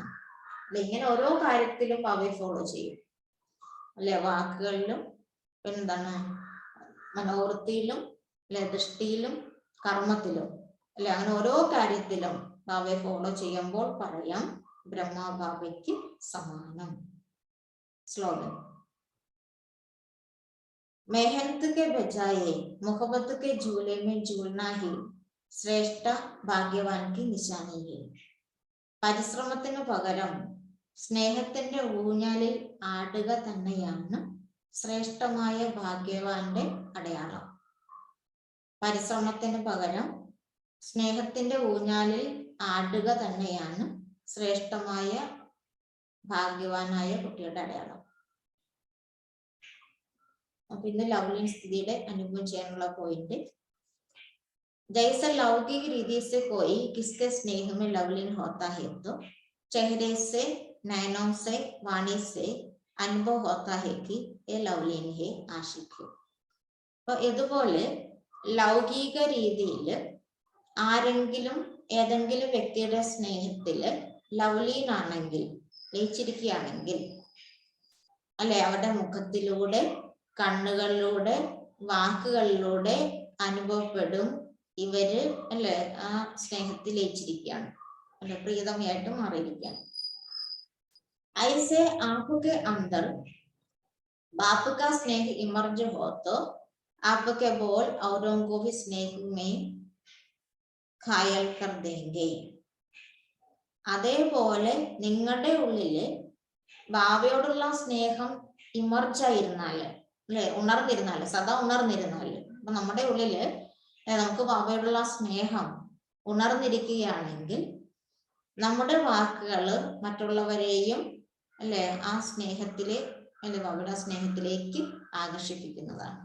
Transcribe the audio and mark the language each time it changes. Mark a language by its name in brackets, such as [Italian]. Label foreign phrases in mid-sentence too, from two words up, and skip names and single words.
[Malayalam] അല്ലെ, ഇങ്ങനെ ഓരോ കാര്യത്തിലും ബാബയെ ഫോളോ ചെയ്യും. അല്ലെ, വാക്കുകളിലും എന്താണ് മനോവൃത്തിയിലും അല്ലെ ദൃഷ്ടിയിലും കർമ്മത്തിലും അല്ലെ, അങ്ങനെ ഓരോ കാര്യത്തിലും ബാബയെ ഫോളോ ചെയ്യുമ്പോൾ പറയാം ബ്രഹ്മ ബാബയ്ക്ക് സമാനം. സ്ലോഗൻ. [Hindi] मेहनत के बजाय मोहब्बत के झूले में झूलना ही श्रेष्ठ भाग्यवान की നിശാനി है. [Malayalam] പരിശ്രമത്തിന് പകരം സ്നേഹത്തിന്റെ ഊഞ്ഞാലിൽ ആടുക തന്നെയാണ് ശ്രേഷ്ഠമായ ഭാഗ്യവാന്റെ അടയാളം. പരിശ്രമത്തിന് പകരം സ്നേഹത്തിന്റെ ഊഞ്ഞാലിൽ ആടുക തന്നെയാണ് ശ്രേഷ്ഠമായ ഭാഗ്യവാനായ കുട്ടിയുടെ അടയാളം. അപ്പൊ ഇന്ന് ലവ്ലിൻ സ്ഥിതിയുടെ അനുഭവം ചെയ്യാനുള്ള പോയിന്റ്. [Hindi] जैसे लौकिक रीति से कोई किसके स्नेह में लवलीन होता है तो चेहरे से नैनों से वाणी से अनुभव होता है कि ये लवलीन है आशिक है. [Malayalam] അപ്പൊ ഇതുപോലെ ലൗകിക രീതിയിൽ ആരെങ്കിലും ഏതെങ്കിലും വ്യക്തിയുടെ സ്നേഹത്തില് ലവ്ലീൻ ആണെങ്കിൽ, ലയിച്ചിരിക്കുകയാണെങ്കിൽ അല്ലെ, അവരുടെ മുഖത്തിലൂടെ കണ്ണുകളിലൂടെ വാക്കുകളിലൂടെ അനുഭവപ്പെടും ഇവര് അല്ലെ ആ സ്നേഹത്തിൽ ലയിച്ചിരിക്കുകയാണ്, അല്ലെ പ്രിയതമയായിട്ട് മാറിയിരിക്കുകയാണ്. [Hindi] ऐसे आंखों के अंदर बाप का स्नेह इमर्ज हो तो आपके बोल औरों को भी स्नेह में घायल कर देंगे. [Malayalam] അതേപോലെ നിങ്ങളുടെ ഉള്ളില് ബാബയോടുള്ള സ്നേഹം ഇമർജായിരുന്നാല് അല്ലെ, ഉണർന്നിരുന്നാല്, സദാ ഉണർന്നിരുന്നാല്, അപ്പൊ നമ്മുടെ ഉള്ളില് നമുക്ക് ബാബയോടുള്ള സ്നേഹം ഉണർന്നിരിക്കുകയാണെങ്കിൽ നമ്മുടെ വാക്കുകള് മറ്റുള്ളവരെയും അല്ലെ ആ സ്നേഹത്തിലെ അല്ലെ ബാബയുടെ സ്നേഹത്തിലേക്ക് ആകർഷിപ്പിക്കുന്നതാണ്.